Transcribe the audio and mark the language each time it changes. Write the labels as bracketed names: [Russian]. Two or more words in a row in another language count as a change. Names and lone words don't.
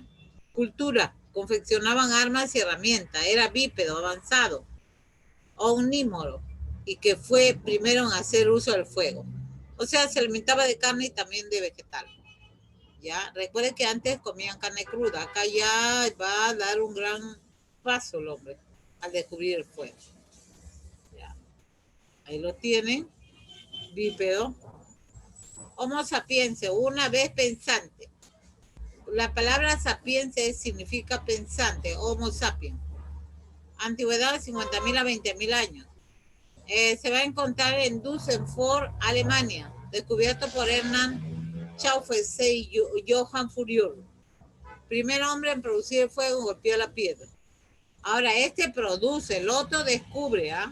[Spanish] Cultura, confeccionaban armas y herramientas, era bípedo, avanzado, omnívoro, y que fue primero en hacer uso del fuego. O sea, se alimentaba de carne y también de vegetal. ¿Ya? Recuerden que antes comían carne cruda, acá ya va a dar un gran paso el hombre al descubrir el fuego. ¿Ya? Ahí lo tienen, bípedo. Homo sapiens, una vez pensante. La palabra sapiens significa pensante, Homo sapiens. Antigüedad de 50.000 a 20.000 años. Se va a encontrar en Düsseldorf, Alemania, descubierto por Hernán Chao Fessé y Johann Fourier. Primer hombre en producir el fuego golpeó la piedra. Ahora, este produce, el otro descubre, ¿ah?